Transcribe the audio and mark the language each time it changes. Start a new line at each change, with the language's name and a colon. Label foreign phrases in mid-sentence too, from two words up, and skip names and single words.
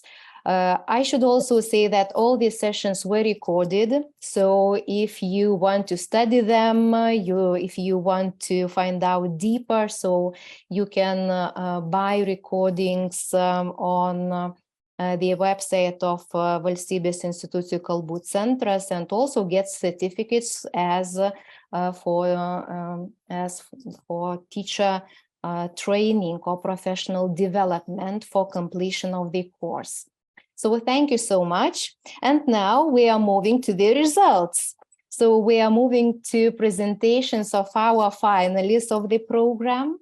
English: I should also say that all these sessions were recorded. So if you want to study them, if you want to find out deeper, so you can buy recordings on the website of Valstybės institucijų kalbų centras, and also get certificates as for teacher training or professional development for completion of the course. So thank you so much. And now we are moving to the results. So we are moving to presentations of our finalists of the program.